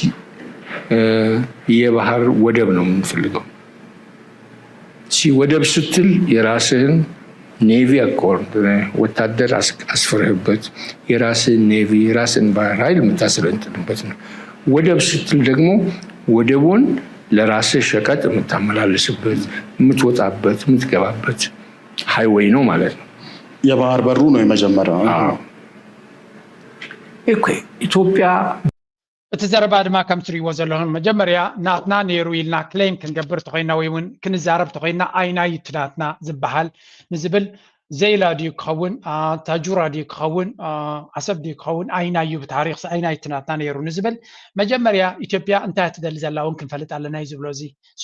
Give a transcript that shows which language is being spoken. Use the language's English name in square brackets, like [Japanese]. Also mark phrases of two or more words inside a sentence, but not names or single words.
[Amharic] የባህር ወደብ ነው የምንፈልገው ወደብ ስትል የራስህን ኔቪ አኮርድ ወታደር አስፈረህበት የራስህን ኔቪ የራስህን ባህር ኃይል የምታሰለጥንበት ነው ወደብ ስትል ደግሞ ወደቡን ለራስህ ሸቀጥ የምታመላልስበት የምትወጣበት የምትገባበት ሃይዌይ ነው ማለት ነው የባህር በሩ ነው የመጀመሪያው ኢትዮጵያ [Tigrinya] እቲ ዘረባ ድማ ከም ትሪእዎ ዘለኹም መጀመርያ ናትና ነይሩ ኢልና ክሌም ክንገብር ተኾይና ወይ እውን ክንዛረብ ተኾይና ኣይናይ ትናትና ዝበሃል ንዝብል ዘይላ ድዩ ክኸውን ታጁራ ድዩ ክኸውን ዓሰብ ድዩ ክኸውን ኣይናዩ ብታሪክ ኣይናይ ትናትና ነይሩ ንዝብል መጀመርያ ኢትዮጵያ እንታይ ትደሊ ዘላ እውን ክንፈልጥ ኣለና እዩ ዝብሎ እዚ እሱ